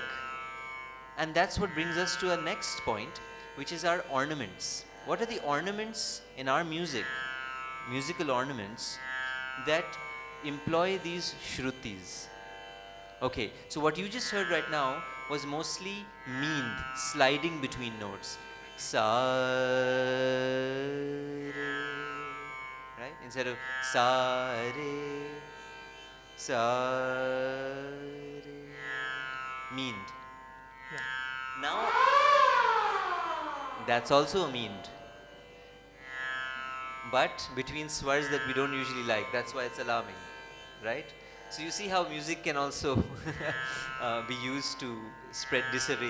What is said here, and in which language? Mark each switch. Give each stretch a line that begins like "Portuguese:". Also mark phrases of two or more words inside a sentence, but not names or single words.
English: And that's what brings us to our next point, which is our ornaments. What are the ornaments in our music musical ornaments that employ these shrutis. Okay, so what you just heard right now was mostly meaned, sliding between notes. Sa, re, right? Instead of sa, re, sa, re, meaned. Yeah. Now, that's also a meaned, but between swars that we don't usually like. That's why it's alarming, right? So you see how music can also be used to spread disarray.